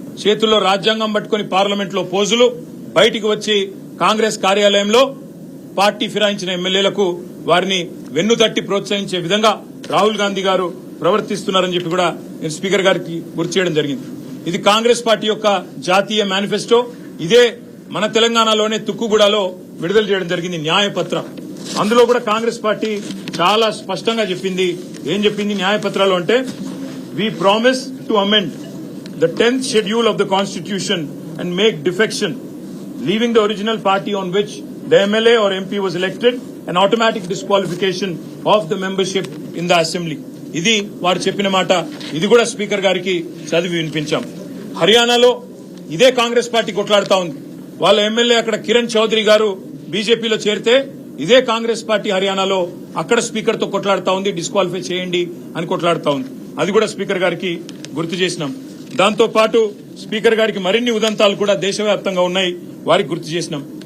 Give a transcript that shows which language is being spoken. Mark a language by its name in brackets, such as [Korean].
[Telugu] చేతుల్లో రాజ్యాంగం పట్టుకుని పార్లమెంట్ లో పోజులు, బయటికి వచ్చి కాంగ్రెస్ కార్యాలయంలో పార్టీ ఫిరాయించిన ఎమ్మెల్యేలకు వారిని వెన్నుతట్టి ప్రోత్సహించే విధంగా రాహుల్ గాంధీ గారు ప్రవర్తిస్తున్నారని చెప్పి కూడా నేను స్పీకర్ గారికి గుర్తు చేయడం జరిగింది. ఇది కాంగ్రెస్ పార్టీ యొక్క జాతీయ మేనిఫెస్టో. ఇదే మన తెలంగాణలోనే తుక్కుగూడలో విడుదల చేయడం జరిగింది న్యాయపత్రం. అందులో కూడా కాంగ్రెస్ పార్టీ చాలా స్పష్టంగా చెప్పింది. ఏం చెప్పింది న్యాయపత్రాలు అంటే, [English] We promise to amend the 10th schedule of the constitution and make defection, leaving the original party on which the MLA or MP was elected, an automatic disqualification of the membership in the assembly. [Telugu] ఇది వారు చెప్పిన మాట. ఇది కూడా speaker గారికి చదివి వినిపించాం. హర్యానాలో ఇదే కాంగ్రెస్ పార్టీ కొట్లాడుతా ఉంది. వాళ్ళ ఎమ్మెల్యే అక్కడ కిరణ్ చౌదరి గారు బీజేపీలో చేరితే ఇదే కాంగ్రెస్ పార్టీ హర్యానాలో అక్కడ స్పీకర్ తో కొట్లాడుతా ఉంది, డిస్క్వాలిఫై చేయండి అని కొట్లాడుతా ఉంది. అది కూడా స్పీకర్ గారికి గుర్తు చేసినాం. దాంతో పాటు స్పీకర్ గారికి మరిన్ని ఉదంతాలు కూడా దేశవ్యాప్తంగా ఉన్నాయి, వారికి గుర్తు చేసినాం.